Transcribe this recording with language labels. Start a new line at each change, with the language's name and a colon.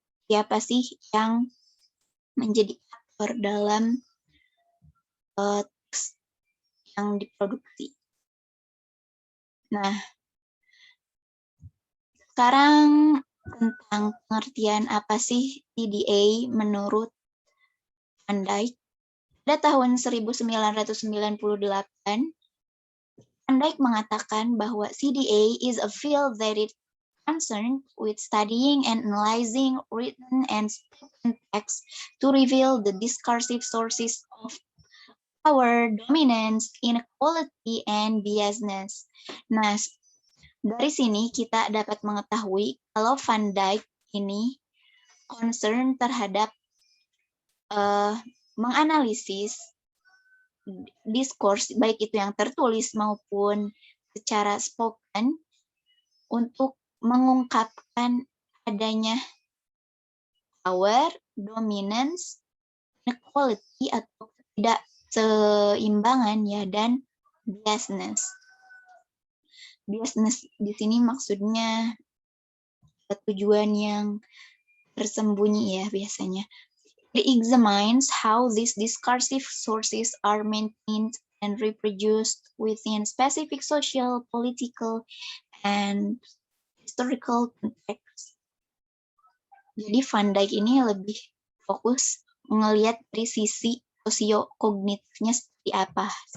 Indonesian: Siapa sih yang menjadi aktor dalam teks yang diproduksi. Nah, sekarang tentang pengertian apa sih CDA menurut Van Dyke. Pada tahun 1998, Van Dyke mengatakan bahwa
English: CDA is a field that is concerned with studying and analyzing written and spoken text to reveal the discursive sources of power, dominance, inequality, and biasness.
Indonesian: Nah, dari sini kita dapat mengetahui kalau Van Dyke ini concern terhadap menganalisis diskurs, baik itu yang tertulis maupun secara spoken, untuk mengungkapkan adanya power, dominance, inequality atau tidak seimbangan ya, dan biasness. Biasness di sini maksudnya tujuan yang tersembunyi ya biasanya.
English: It examines how these discursive sources are maintained and reproduced within specific social, political, and historical context.
Indonesian: Jadi Van Dyke ini lebih fokus melihat dari sisi sosio-kognitifnya seperti apa.